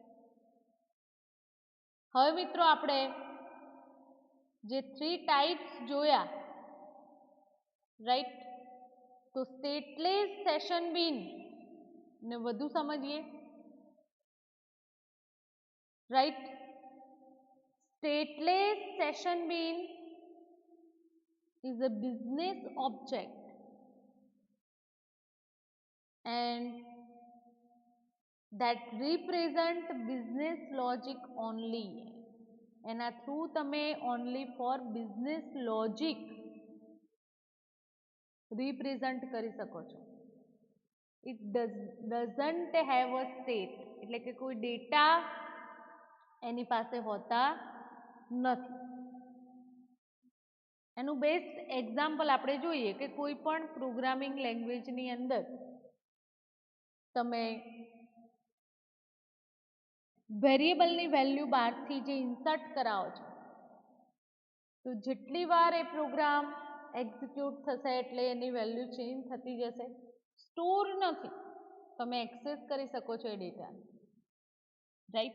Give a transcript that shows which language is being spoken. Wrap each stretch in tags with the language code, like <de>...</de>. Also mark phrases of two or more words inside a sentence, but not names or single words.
<gu>હવે મિત્રો આપણે જે 3 ટાઈપ્સ જોયા, રાઈટ, તો</gu> <en>stateless session bean</en> <gu>ને વધુ સમજીએ, રાઈટ.</gu> <en>stateless session bean is a business object and that represent business logic only.</en> <gu>એના થ્રુ તમે</gu> <en>only for business logic represent</en> <gu>કરી શકો છો.</gu> <en>It doesn't have a state,</en> <gu>એટલે કે કોઈ ડેટા એની પાસે હોતા નથી. એનું</gu> <en>best example</en> <gu>આપણે જોઈએ કે કોઈ પણ</gu> <en>programming languageની</en> <gu>અંદર તમે</gu> <en>variableની value</en> <gu>બહારથી જે ઇન્સર્ટ કરાવો છો તો જેટલી વાર એ</gu> <en>program execute</en> <gu>થશે એટલે એની</gu> <en>value change</en> <gu>થતી જશે, સ્ટોર નથી, તમે એક્સેસ કરી શકો છો એ ડેટાને, રાઈટ.</gu>